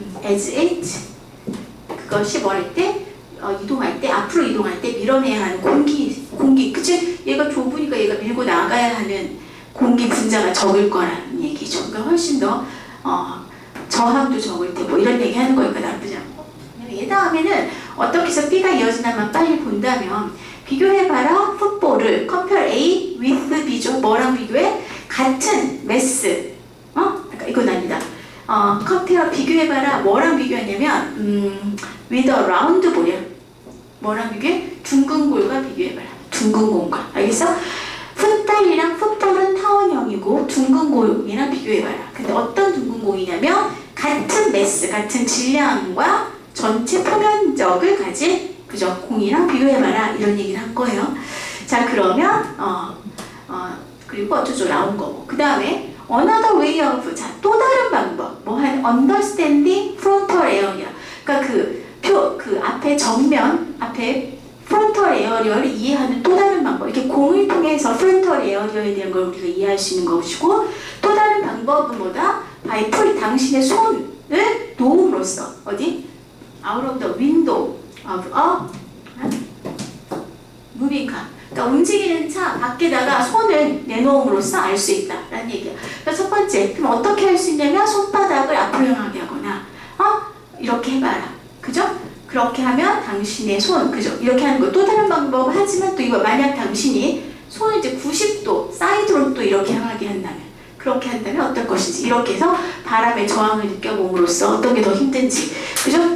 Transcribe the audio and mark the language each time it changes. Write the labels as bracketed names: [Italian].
[English] as it [Korean] 그것이 뭐 할 때 이동할 때 앞으로 이동할 때 밀어내야 하는 공기 그치? 얘가 좁으니까 얘가 밀고 나가야 하는 공기 분자가 적을 거라는 얘기죠. 그러니까 훨씬 더 저항도 적을 테고 이런 얘기 하는 거니까 나쁘지 않고. 얘 다음에는 어떻게 해서 B가 이어지나만 빨리 본다면 비교해봐라. 풋볼을 [English] compare A with B죠. [Korean] 뭐랑 비교해? 같은 매스. 그러니까 이건 아니다. compare 비교해봐라. 뭐랑 비교하냐면 [English] with a round ball이야. [Korean] 뭐랑 비교해? 둥근 볼과 비교해봐라. 둥근 공과. 알겠어? 풋볼이랑 풋볼은 타원형이고 둥근 공이랑 비교해봐라. 근데 어떤 둥근 공이냐면 같은 매스, 같은 질량과 전체 표면적을 가진 그죠? 공이랑 비교해봐라. 이런 얘기를 한 거예요. 자, 그러면 그리고 어쩌죠? 나온 거고. 그 다음에 [English] another way of, [Korean] 자, 또 다른 방법. 뭐 한 [English] understanding frontal area. [Korean] 그러니까 그 앞에 정면, 앞에 프론털 에어리어를 이해하는 또 다른 방법. 이렇게 공을 통해서 프론털 에어리어에 대한 걸 우리가 이해할 수 있는 것이고, 또 다른 방법은 뭐다? [English] by put [Korean] 당신의 손을 놓음으로써 어디? [English] out of the window of a moving car. [Korean] 그러니까 움직이는 차 밖에다가 손을 내놓음으로써 알 수 있다라는 얘기야. 그러니까 첫 번째, 그럼 어떻게 할 수 있냐면 손바닥을 앞으로 향하게 하거나, 이렇게 해봐라. 그죠? 그렇게 하면 당신의 손, 그죠? 이렇게 하는 거 또 다른 방법 하지만 또 이거 만약 당신이 손을 이제 90도 사이드로 또 이렇게 향하게 한다면, 그렇게 한다면 어떨 것인지, 이렇게 해서 바람의 저항을 느껴봄으로써 어떤 게 더 힘든지, 그죠?